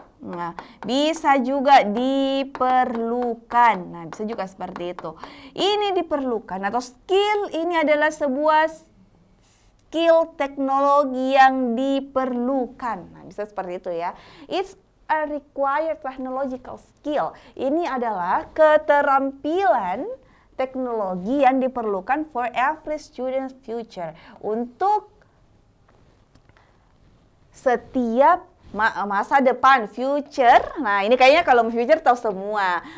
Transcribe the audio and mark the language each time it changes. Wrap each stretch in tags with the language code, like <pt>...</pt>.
<id>Nah, bisa juga diperlukan. Nah, bisa juga seperti itu. Ini diperlukan atau skill ini adalah sebuah skill teknologi yang diperlukan. Nah, bisa seperti itu ya.</id> <en>It's a required technological skill.</en> <id>Ini adalah keterampilan teknologi yang diperlukan</id> <en>for every student's future.</en> <id>Untuk setiap Masa depan, future. Nah, ini kayaknya kalau future tahu semua.</id>